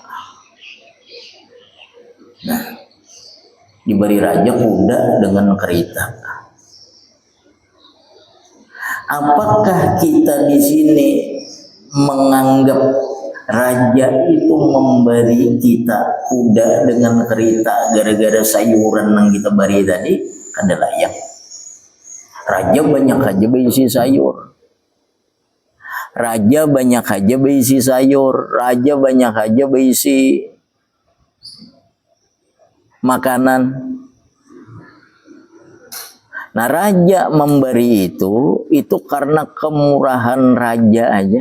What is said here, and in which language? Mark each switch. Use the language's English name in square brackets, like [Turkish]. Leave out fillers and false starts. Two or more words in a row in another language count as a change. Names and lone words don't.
[Indonesian] Nah, diberi raja kuda dengan kereta. Apakah kita di sini menganggap raja itu memberi kita kuda dengan kereta gara-gara sayuran yang kita beri tadi? [Banjar] Kada layak. [Indonesian] Raja banyak aja berisi sayur. Raja banyak aja berisi sayur. Raja banyak aja berisi makanan. Nah, raja memberi itu karena kemurahan raja aja.